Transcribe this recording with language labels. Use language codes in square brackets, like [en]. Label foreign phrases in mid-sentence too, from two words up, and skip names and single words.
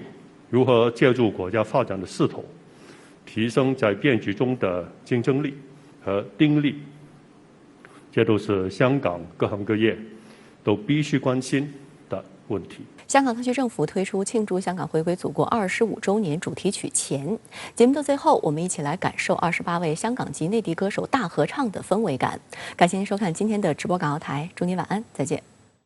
[zh] 如何借助國家發展的勢頭，提升在變局中的競爭力和定力，這都是香港各行各業都必須關心的問題。香港特區政府推出慶祝香港回歸祖國25週年主題曲《錢》。節目的最後，我們一起來感受28位香港及內地歌手大合唱的氛圍感。感謝您收看今天的直播港澳台，祝您晚安，再見。